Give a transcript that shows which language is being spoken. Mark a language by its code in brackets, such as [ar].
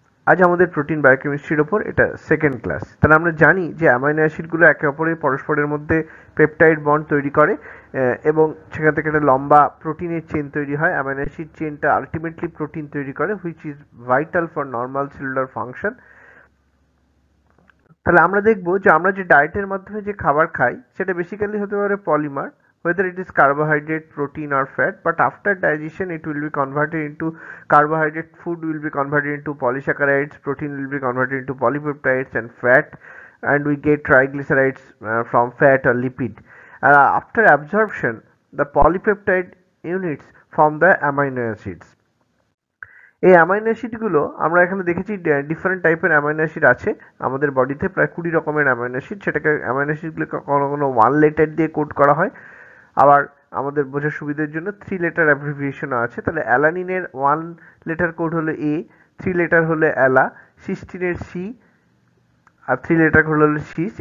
[bn] আজ আমাদের প্রোটিন বায়োকেমিস্ট্রির ওপর এটা সেকেন্ড ক্লাস। তাহলে আমরা জানি যে অ্যামাইনো অ্যাসিডগুলো একে অপরের পরস্পরের মধ্যে পেপটাইড বন্ড তৈরি করে এবং সেখান থেকে একটা লম্বা প্রোটিনের চেন তৈরি হয়। অ্যামাইনো অ্যাসিড চেনটা আলটিমেটলি প্রোটিন তৈরি করে, [en] Which is vital for normal cellular function. [bn] তাহলে আমরা দেখব যে আমরা যে ডায়েটের মাধ্যমে যে খাবার খাই সেটা বেসিক্যালি হতে পারে polymer, [en] whether it is carbohydrate, protein or fat, but after digestion it will be converted into carbohydrate. Food will be converted into polysaccharides, protein will be converted into polypeptides and fat, and we get triglycerides from fat or lipid. After absorption, the polypeptide units form the amino acids. [bn] এই amino অ্যাসিডগুলো আমরা এখানে দেখেছি different টাইপের amino acid আছে আমাদের বডিতে, প্রায় 20 রকমের অ্যামাইনো অ্যাসিড। সেটাকে অ্যামাইনো অ্যাসিডগুলোকে কখনো কোনো 1 লেটার দিয়ে কোড করা হয়, আবার আমাদের বোঝার সুবিধার জন্য 3 লেটার অ্যাব্রিভিয়েশনও আছে। তাহলে অ্যালানিনের 1 লেটার কোড হলো এ, 3 লেটার হলে অ্যালা, সিস্টিনের সি, আর 3 লেটার কোড হলো সিস।